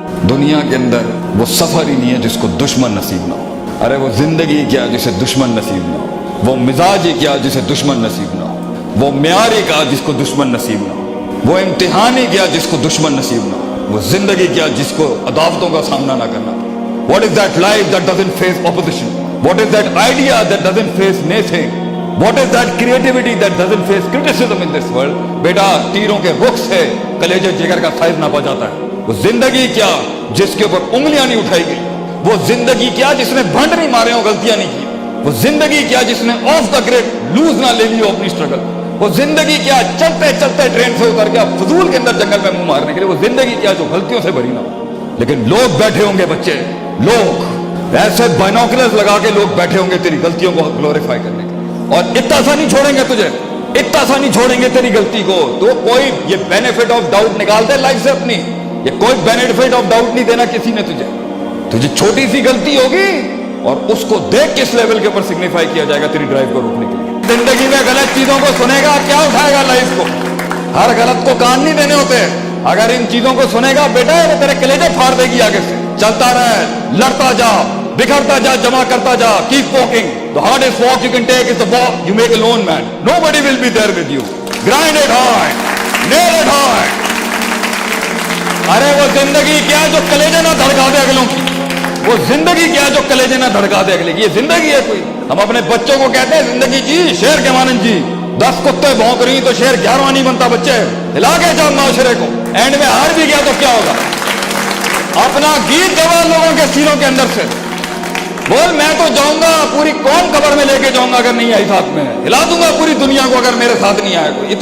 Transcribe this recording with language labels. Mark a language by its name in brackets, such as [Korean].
[Urdu] دنیا کے اندر وہ سفر ہی نہیں ہے جس کو دشمن نصیب نہ ہو. ارے وہ زندگی کیا جسے دشمن نصیب نہ ہو، وہ مزاج ہی کیا جسے دشمن نصیب نہ ہو، وہ معیار ہی کیا جس کو دشمن نصیب نہ ہو، وہ امتحان ہی کیا جس کو دشمن نصیب نہ ہو، وہ زندگی کیا جس کو عداوتوں کا سامنا نہ کرنا پڑے. [English] What is that life that doesn't face opposition? What is that idea that doesn't face naysaying? What is that creativity that doesn't face criticism in this world? [Urdu] بیٹا تیروں کے رخ سے کلیجے جگر کا سائز ناپا جاتا ہے. وہ زندگی کیا جس کے اوپر انگلیاں نہیں اٹھائی گئی، وہ زندگی کیا جس نے بھنڈ نہیں مارے ہوں، غلطیاں نہیں کی، وہ زندگی کیا جس نے [English] off the grid لوز [Urdu] نہ لے لی ہو اپنی اسٹرگل، وہ زندگی کیا چلتے چلتے ٹرین سے اتر گیا فضول کے اندر جنگل میں منہ مارنے کے لیے، وہ زندگی کیا جو غلطیوں سے بھری نہ ہو. لیکن لوگ بیٹھے ہوں گے بچے، لوگ ایسے بائنوکولرز لگا کے لوگ بیٹھے ہوں گے تیری غلطیوں کو گلوریفائی کرنے کے لیے، اور اتنا سا نہیں چھوڑیں گے تجھے، اتنا سا نہیں چھوڑیں گے تیری غلطی کو. تو کوئی یہ بینیفٹ آف ڈاؤٹ نکال دے لائف سے اپنی، یہ کوئی بینیفٹ آف ڈاؤٹ نہیں دینا کسی نے تجھے چھوٹی سی غلطی ہوگی اور اس کو دیکھ کس لیول کے اوپر سگنیفائی کیا جائے گا تیری ڈرائیو کو روکنے کے لیے. زندگی میں غلط چیزوں کو سنے گا کیا اٹھائے گا لائف کو، ہر غلط کو کان نہیں دینے ہوتے. اگر ان چیزوں کو سنے گا بیٹا وہ تیرے کلیجے پھاڑ دے گی آگے سے. چلتا رہے، لڑتا جا، بکھرتا جا، جمع کرتا جا، [English] keep walking. The hardest walk you can take is the walk you make alone, man. Nobody will be there with you. Grind it hard, nail it hard. [Urdu] ارے وہ زندگی کیا جو کلیجے نہ دھڑکا دے اگلوں کی، وہ زندگی کیا جو کلیجے نہ دھڑکا دے اگلے کی. یہ زندگی ہے کوئی؟ ہم اپنے بچوں کو کہتے ہیں زندگی جی شیر کے مانند جی، 10 کتے بھونک رہی تو شیر 11واں نہیں بنتا. بچے ہلا کے جا معاشرے کو، اینڈ میں ہار بھی گیا تو کیا ہوگا؟ اپنا گیت گوا لوگوں کے سینوں کے اندر سے، بول میں تو جاؤں گا پوری قوم قبر میں لے کے جاؤں گا اگر نہیں آئی ساتھ میں، ہلا دوں گا پوری دنیا کو اگر میرے ساتھ نہیں آیا کوئی.